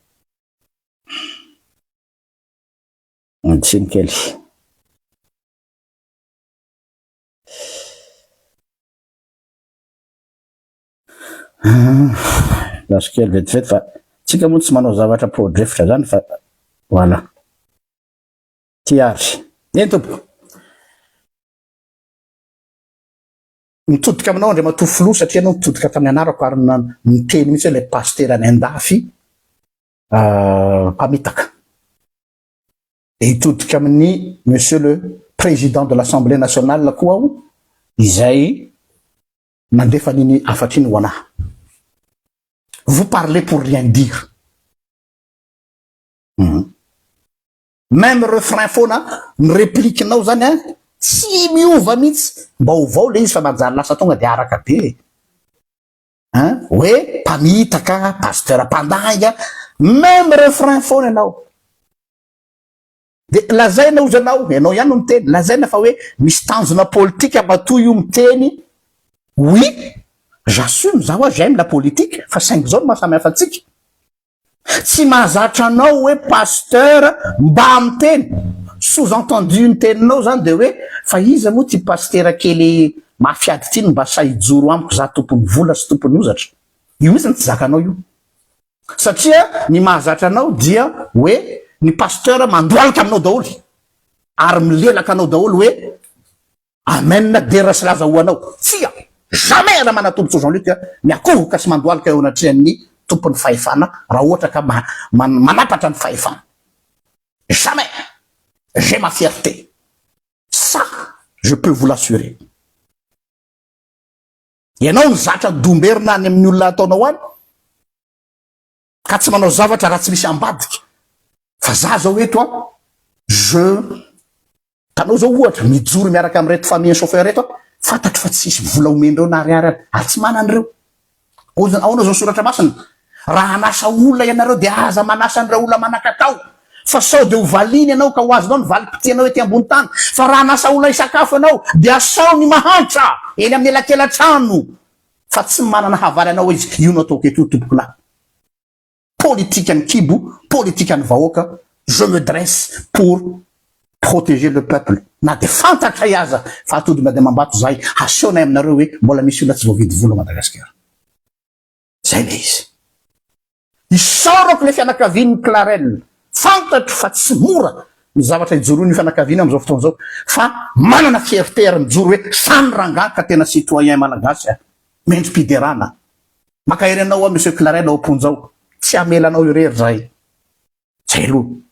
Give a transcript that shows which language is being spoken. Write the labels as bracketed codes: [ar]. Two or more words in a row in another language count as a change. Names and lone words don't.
[mg] tsiny kely laso kely vetivety fa tsika moa tsy manao zavatra podrefitra zany fa voilà ty ary eny tompo mitodika aminao andre matofilo satria anao mitodika tamin'ny anarako ary miteny mihitsy hoe le pasteur any andafy mpamitaka de hitodika amin'ny [fr] monsieur le président de l'Assemblée nationale [mg] koa aho izay nandefa niny afatriny ho anahy [fr] vous parlez pour rien dire même refrain [mg] fona ny répliquenao zany tsy miova mihitsy mba ovao le izy fa manjary lasa tonga de araka be hoe mpamitaka pasteur mpandanga [fr] même refrain [mg] fona ianao de lazaina ozy anao ianao ihany no miteny lazaina fa hoe misy tanjona politique bato io miteny [fr] oui j'assume [mg] zaho [fr] j'aime la politique [mg] fa 5 zao mahasamy hafa atsika tsy mahazatra anao hoe pasteur mba miteny sous-entendu ny teninao zany de hoe fa iza moa ty pasteur kely mafiady ty mba sahijoro amiko za tompony vola sy tompony ozatra io mihitsy tsy zakanao io satria ny mahazatra anao dia hoe ny pasteur mandoalaka aminao daholy ary milelaka anao daholy hoe amen dera sy laza ho anao tsia jamais raha manatombotsy Jean-Luc miakovoka sy mandoalaka eo anatrehan'ny tompony fahefana raha ohatra ka manapatra ny fahefana [fr] jamais j'ai ma fierté ça je peux vous l'assurer [mg] ianao ny zatra domberina any amin'ny olona ataonao any ka tsy manao zavatra raha tsy misy ambadika fa za zao eto tanao zao ohatra mijoro miaraka amin'ny reto [fr] famille chauffeur [mg] reto fantatro fa tsisy vola omendreo na ariary ary tsy manan'ireo aonao zao soratra masina raha anasa olona ianareo de aza manasa an'ireo olona manakatao fa sao de ho valiny ianao ka ho azonao ny valim-pitianao ety ambony tany fa raha anasa olona isakafo ianao de asao ny mahantra eny amin'ny elakelatrano fa tsy manana havaly anao izy io no ataoko eto tompoko lahy politique ny kibo politique ny vahoaka [fr] je me dresse pour protéger le peuple [mg] na de fantatra iaza fa atody mady mambato zahay haseonay aminareo hoe mbola misy olona tsy voavidy vola Madagasikara zay le izy isorako le fianakavian'ny Clarelle fantatro fa tsy mora ny zavatra ijoroany fianakaviana am'izao fotoana zao fa manana fierté ary mijoro hoe samy rangaka tena citoyen malagasy mendrim-piderana makahery anao monsieur Clarelle ao amponjao tsy amelanao irery zahay zay aloha